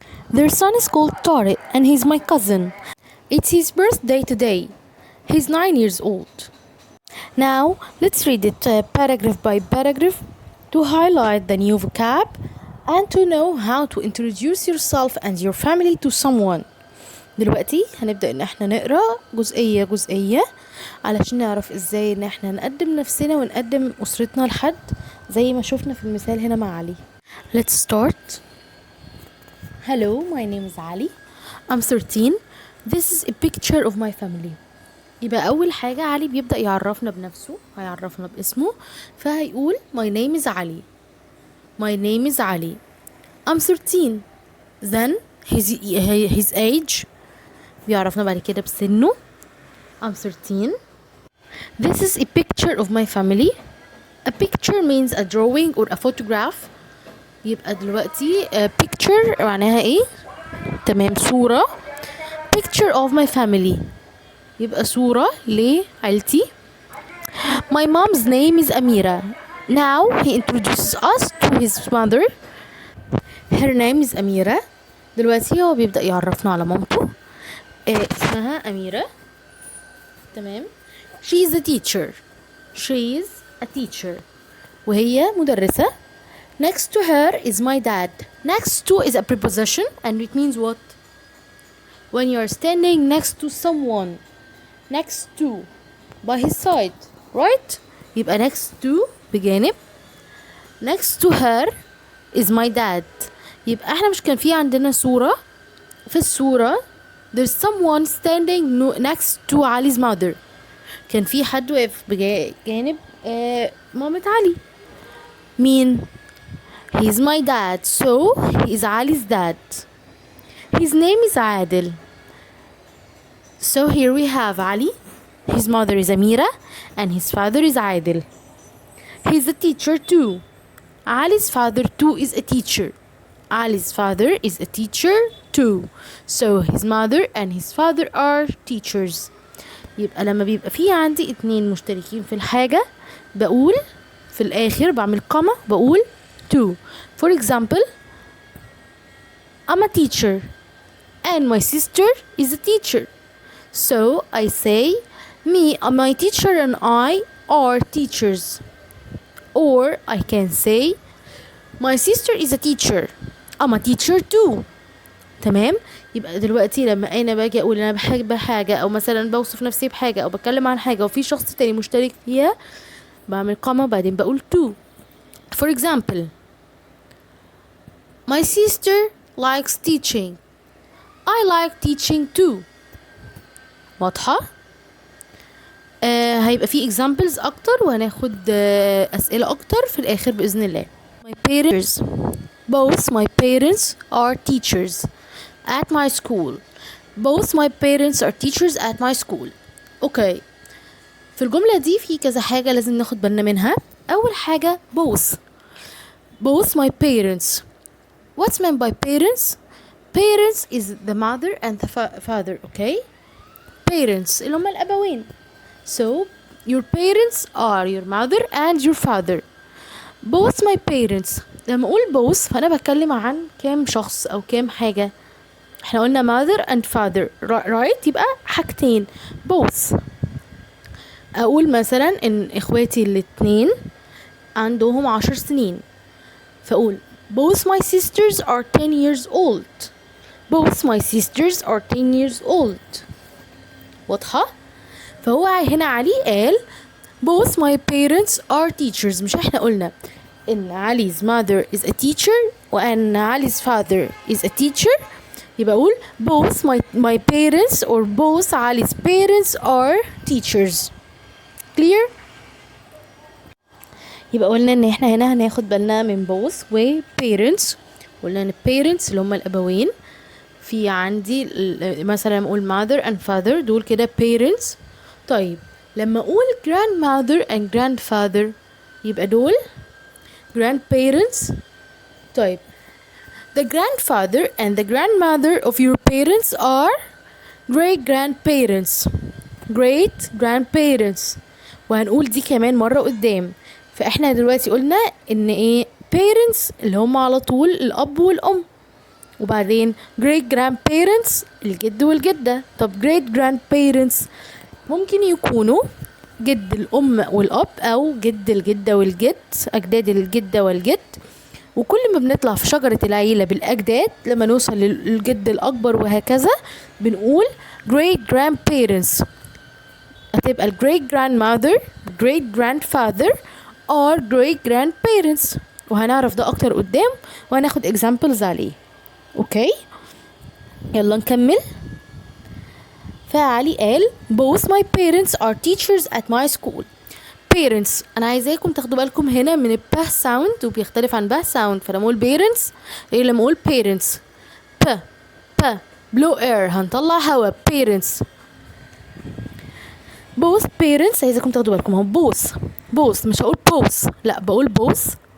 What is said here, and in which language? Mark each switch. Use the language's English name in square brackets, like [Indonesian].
[English] Their son is called Tariq and he's my cousin. It's his birthday today. He's 9 years old. Now let's read it paragraph by paragraph to highlight the new vocab and to know how to introduce yourself and your family to someone. [Arabic] دلوقتي هنبدأ ان احنا نقرأ جزئية جزئية علشان نعرف ازاي ان احنا نقدم نفسنا ونقدم أسرتنا لحد زي ما شفنا في المثال هنا مع علي. [English] Let's start. Hello, my name is Ali. I'm 13. This is a picture of my family. [Arabic] يبقى أول حاجة علي بيبدأ يعرفنا بنفسه هيعرفنا باسمه فهيقول [English] my name is Ali. My name is Ali. I'm 13. Then his age بيعرفنا بعد كده بسنه. I'm 13. This is a picture of my family. A picture means a drawing or a photograph. [Arabic] يبقى دلوقتي picture معناها ايه؟ تمام صورة. [English] Picture of my family [Arabic] يبقى صورة لعيلتي. [English] My mom's name is Amira. Now he introduces us to his mother. Her name is Amira. [Arabic] دلوقتي هو بيبدأ يعرفنا على مامته اسمها أميرة. تمام. [English] She is a teacher. She is a teacher [Arabic] وهي مدرسة. [English] Next to her is my dad. Next to is a preposition and it means what? When you are standing next to someone. Next to by his side, right? [Arabic] يبقى next to بجانب. [English] Next to her is my dad. [Arabic] يبقى احنا مش كان في عندنا صورة في الصورة [English] there's someone standing next to Ali's mother. [Arabic] كان في حد واقف بجانب مامة علي. مين؟ [English] He's my dad, so he's Ali's dad. His name is Adil. So here we have Ali. His mother is Amira and his father is Adil. He's a teacher too. Ali's father too is a teacher. Ali's father is a teacher too. So his mother and his father are teachers. [Arabic] يبقى لما بيبقى في عندي اتنين مشتركين في الحاجة بقول في الآخر بعمل قمة بقول too. [English] For example, I'm a teacher and my sister is a teacher. So I say my teacher and I are teachers. Or I can say my sister is a teacher. I'm a teacher too. [Arabic] تمام. يبقى دلوقتي لما انا باجي اقول انا بحب حاجه او مثلا بوصف نفسي بحاجه او بتكلم عن حاجه وفي شخص تاني مشترك فيها بعمل قامه بعدين بقول to. [English] For example, my sister likes teaching. I like teaching too. [Arabic] واضحه؟ هيبقى في examples اكتر وهناخد اسئلة اكتر في الاخر باذن الله. [English] My parents, both my parents are teachers at my school. Both my parents are teachers at my school. [Arabic] اوكي، في الجملة دي في كذا حاجة لازم ناخد بالنا منها. اول حاجة [English] both my parents. What's meant by parents? Parents is the mother and the father. Okay, parents [Arabic] اللي هما الابوين. [English] So your parents are your mother and your father. Both my parents. [Arabic] لما اقول both فانا بتكلم عن كام شخص او كام حاجة. احنا قلنا [English] mother and father right، [Arabic] يبقى حاجتين both. اقول مثلا ان اخواتي الاتنين عندهم 10 سنين، فاقول [English] both my sisters are 10 years old. Both my sisters are 10 years old. [Arabic] واضحة؟ فهو هنا علي قال [English] both my parents are teachers. [Arabic] مش احنا قلنا ان [English] علي's mother is a teacher [Arabic] وان [English] علي's father is a teacher؟ [Arabic] يبقى اقول [English] both my parents or both علي's parents are teachers. clear؟ [Arabic] يبقى قلنا ان احنا هنا هناخد بالنا من both و parents. قلنا ان parents اللي هم الابوين. في عندي مثلا اقول [English] mother and father، [Arabic] دول كده parents. طيب لما اقول [English] grandmother and grandfather [Arabic] يبقى دول grandparents. [English] طيب the grandfather and the grandmother of your parents are great grandparents. [Arabic] great grandparents. وهنقول دي كمان مرة قدام. فاحنا دلوقتي قلنا ان ايه parents اللي هم على طول الاب والام، وبعدين great grandparents الجد والجدة. طب great grandparents ممكن يكونوا جد الام والاب او جد الجدة والجد، اجداد الجدة والجد. وكل ما بنطلع في شجرة العيلة بالاجداد لما نوصل للجد الاكبر وهكذا بنقول great grandparents. هتبقى ال [English] great grandmother great grandfather or great grandparents، [Arabic] وهنعرف ده اكتر قدام وهناخد examples عليه. اوكي يلا نكمل. فعلي قال [English] both my parents are teachers at my school. [Arabic] parents انا عايزاكم تاخدوا بالكم هنا من ال p sound وبيختلف عن b sound. فلما اقول parents غير لما اقول parents. [English] p blow air [Arabic] هنطلع هوا [English] parents. [Arabic] both parents عايزاكم تاخدوا بالكم اهو both مش هقول both، لا بقول both.